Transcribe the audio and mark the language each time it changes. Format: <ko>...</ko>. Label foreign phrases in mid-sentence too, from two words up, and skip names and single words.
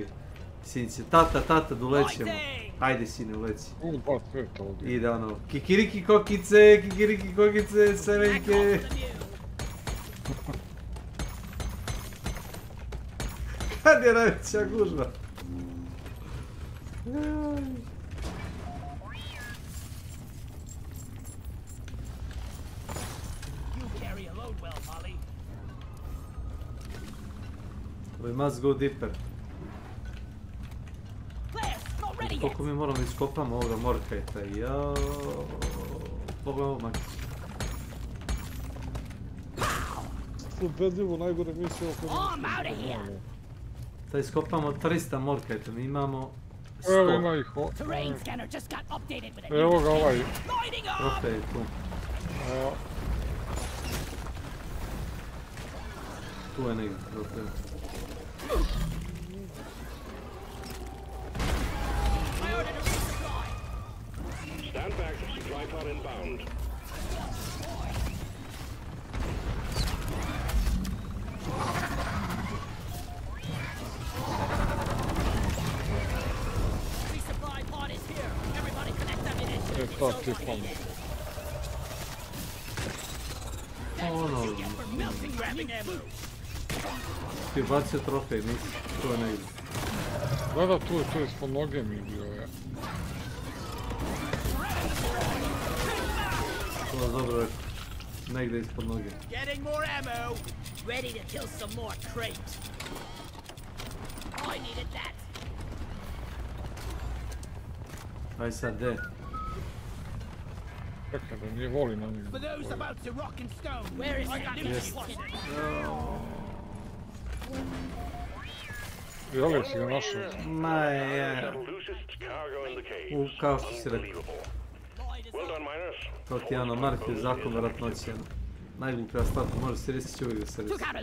<hr>Sin će, tata, da ulećemo. Ajde, sine, uleci. Ide ono, kikiriki kokice, sevenke. Kad je najveća gužva?</hr> <en>We must go deeper.</en> <hr>Koliko mi moramo iskopamo ovoga morkajta, jao. Pogledaj ovo, Makić. Ubedljivo najgore misle oko njih. Da iskopamo 300 morkajta, mi imamo 100. Evo ima ih Evo ga ovaj. Trofej je tu. Tu je negdje trofej.</hr> <en>Stand back, supply pod inbound. Resupply pod is here. Everybody connect ammunition.</en> <hr>Ono... Ti bacio trofej, nisi, tu je negdje. Da, tu je ispod noge mi bio, ja. To je dobro rekao. Negdje ispod noge.</hr> <en>Getting more ammo. Ready to kill some more crate. I needed that.</en> <hr>Aj sad, gdje? Čekaj, da nije voli na njih.</hr> <en>For those about to rock and stone, where is the</en> <hr>Jel' si ga našao? Ma je... Kao što si rekao. To ti je ono, Markov zakon vjerojatnoće. Najgluplja stvar, može se resići uvijek da se resi.</hr>